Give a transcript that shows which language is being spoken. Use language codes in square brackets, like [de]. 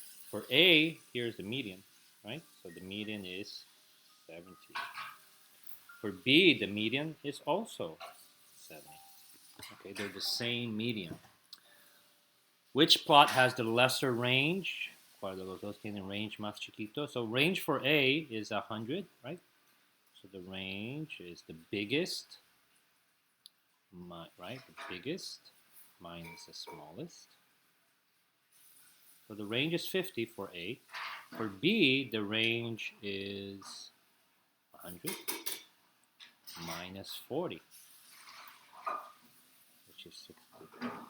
[en] For A, here's the median, right? So the median is 70. For B, the median is also 70. Okay, they're the same median. Which plot has the lesser range? [es] ¿Cuál de los dos tiene range más chiquito? [en] So range for A is 100, right? So the range is the biggest, right? The biggest minus the smallest. So the range is 50 for A. For B, the range is 100 minus 40, which is 60.